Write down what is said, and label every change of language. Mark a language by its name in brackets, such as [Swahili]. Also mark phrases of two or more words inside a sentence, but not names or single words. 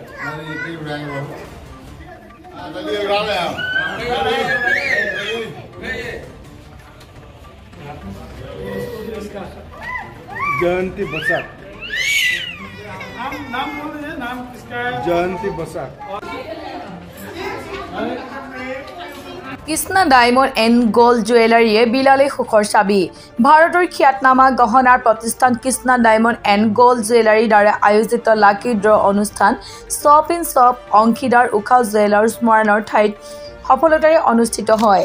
[Hindi] नहीं एक ही उठाएंगे बाबू। चलिए उड़ा ले आप। जयंती बसाक। नाम बोल दीजिए, नाम किसका है? जयंती बसाक। [Assamese] কৃষ্ণা ডায়মণ্ড এণ্ড গোল্ড জুৱেলাৰীয়ে বিলালে সুখৰ চাবি। ভাৰতৰ খ্যাতনামা গহনাৰ প্ৰতিষ্ঠান কৃষ্ণা ডায়মণ্ড এণ্ড গোল্ড জুৱেলাৰীৰ দ্বাৰা আয়োজিত লাকি ড্ৰ অনুষ্ঠান শ্বপ ইন শ্বপ অংশীদাৰ উষা জুৱেলাৰ্ছ মৰাণৰ ঠাইত সফলতাৰে অনুষ্ঠিত হয়।